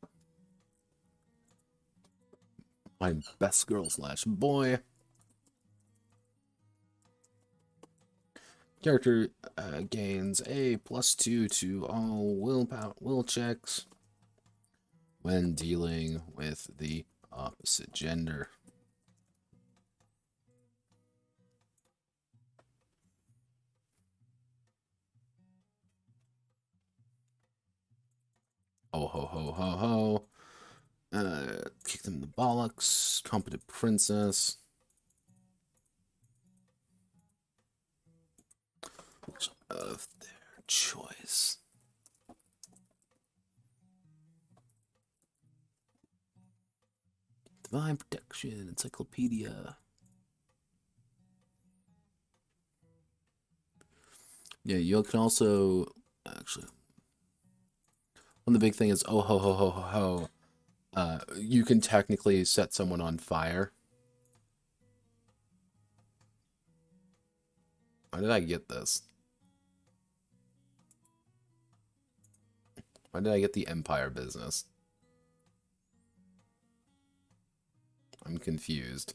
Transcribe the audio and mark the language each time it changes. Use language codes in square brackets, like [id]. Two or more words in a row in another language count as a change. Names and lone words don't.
[en] I'm best girl / boy. Character gains a +2 to all will checks when dealing with the opposite gender. Oh ho ho ho ho. Kick them in the bollocks. Competent princess. Of their choice. Divine Protection Encyclopedia. Yeah, you can also actually one of the big thing is oh ho ho ho ho ho. You can technically set someone on fire. Why did I get this? Why did I get the Empire business? I'm confused.